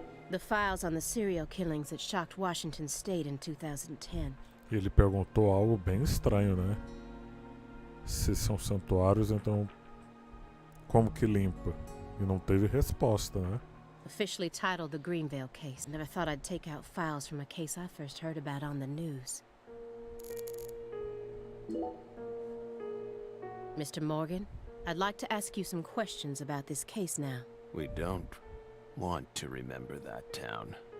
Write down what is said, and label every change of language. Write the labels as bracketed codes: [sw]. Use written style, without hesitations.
[en] The files on the serial killings that shocked Washington State in 2010. [pt] Ele perguntou algo bem estranho, né? Se são santuários, então como que limpa? E não teve resposta, né? [en] Officially titled the Greenvale case. Never thought I'd take out files from a case I first heard about on the news. Mr. Morgan, I'd like to ask you some questions about this case now. We don't want to remember that town.